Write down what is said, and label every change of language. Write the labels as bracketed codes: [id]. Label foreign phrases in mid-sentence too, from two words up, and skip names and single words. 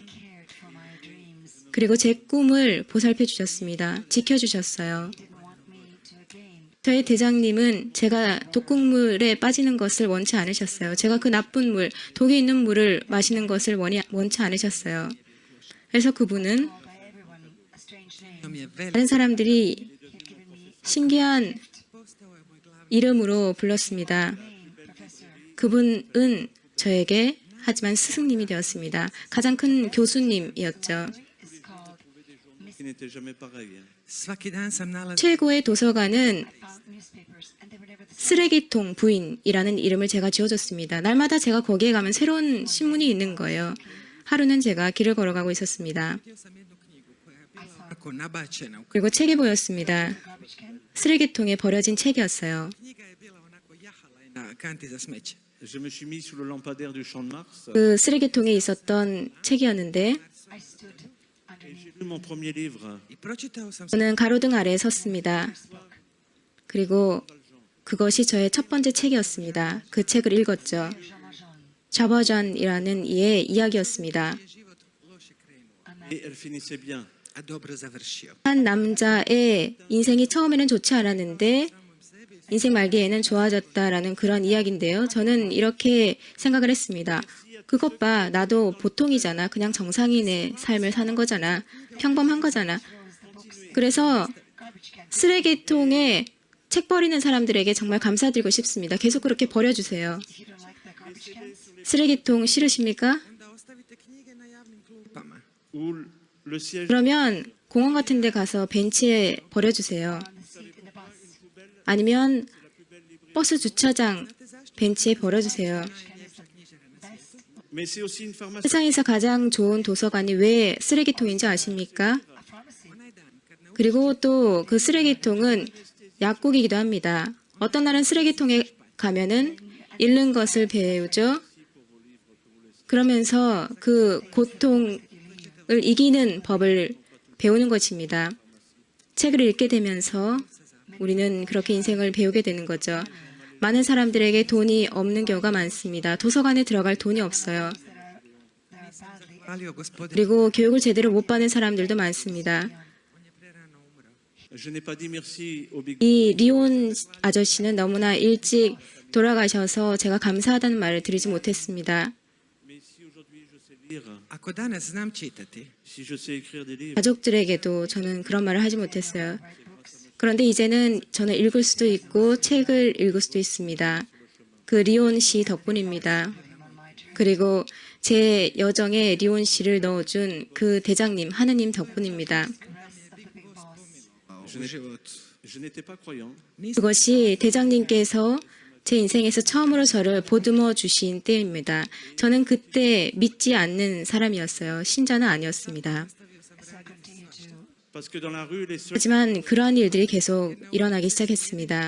[ko] 그리고 제 꿈을 보살펴 주셨습니다. 지켜주셨어요. 저희 대장님은 제가 독극물에 빠지는 것을 원치 않으셨어요. 제가 그 나쁜 물, 독이 있는 물을 마시는 것을 원치 않으셨어요. 그래서 그분은 [hr] je velik. [ko] 다른 사람들이 신기한 이름으로 불렀습니다. 그분은 저에게 하지만 스승님이 되었습니다. 가장 큰 교수님이었죠. [fr] Qui n'était jamais pareil. [hr] Svaki dan sam nalazio [ko] 최고의 도서관은 쓰레기통 부인이라는 이름을 제가 지어줬습니다. 날마다 제가 거기에 가면 새로운 신문이 있는 거예요. 하루는 제가 길을 걸어가고 있었습니다. [hr] sam jednu knjigu koja je bila onako nabačena. [ko] 그리고 책이 보였습니다. 쓰레기통에 버려진 책이었어요. [hr] Knjiga je bila onako jahala je na kanti za smeće. [fr] Je me suis mis sous le lampadaire du Champ de Mars. [ko] 그 쓰레기통에 있었던 책이었는데 [fr] J'ai lu mon premier livre. [hr] I pročitao sam [ko] 저는 가로등 아래에 섰습니다. 그리고 그것이 저의 첫 번째 책이었습니다. 그 책을 읽었죠. 자버전이라는 이의 이야기였습니다. [hr] život loše krenuo, [fr] Et elle finissait bien. [hr] a dobro završio. [ko] 한 남자의 인생이 처음에는 좋지 않았는데 인생 말기에는 좋아졌다라는 그런 이야기인데요. 저는 이렇게 생각을 했습니다. 그것 봐, 나도 보통이잖아. 그냥 정상인의 삶을 사는 거잖아. 평범한 거잖아. 그래서 쓰레기통에 책 버리는 사람들에게 정말 감사드리고 싶습니다. 계속 그렇게 버려주세요. 쓰레기통 싫으십니까? [hr] Onda ostavite knjige na javnim klupama. [fr] Où le siège [ko] 그러면 공원 같은 데 가서 벤치에 버려주세요. 아니면 버스 주차장 벤치에 버려주세요. [fr] Mais c'est aussi une pharmacie. [ko] 세상에서 가장 좋은 도서관이 왜 쓰레기통인지 아십니까? 그리고 또 그 쓰레기통은 약국이기도 합니다. 어떤 날은 쓰레기통에 가면은 잃는 것을 배우죠. 그러면서 그 고통을 이기는 법을 배우는 것입니다. 책을 읽게 되면서 우리는 그렇게 인생을 배우게 되는 거죠. 많은 사람들에게 돈이 없는 경우가 많습니다. 도서관에 들어갈 돈이 없어요. [hr] Hvalio gospodin. [ko] 그리고 교육을 제대로 못 받는 사람들도 많습니다. [fr] Je n'ai pas dit merci au Big [ko] 이 리온 아저씨는 너무나 일찍 돌아가셔서 제가 감사하다는 말을 드리지 못했습니다. [fr] Mais si aujourd'hui je sais lire, [hr] Ako danas znam čitati, [fr] si je sais écrire des livres, [ko] 가족들에게도 저는 그런 말을 하지 못했어요. 그런데 이제는 저는 읽을 수도 있고 책을 읽을 수도 있습니다. 그 리온 씨 덕분입니다. 그리고 제 여정에 리온 씨를 넣어준 그 대장님, 하느님 덕분입니다. [hr] u životu. [fr] je n'étais pas croyant. [ko] 그것이 대장님께서 제 인생에서 처음으로 저를 보듬어 주신 때입니다. 저는 그때 믿지 않는 사람이었어요. 신자는 아니었습니다. [fr] Parce que dans la rue, les seuls [ko] 하지만 그러한 일들이 계속 일어나기 시작했습니다.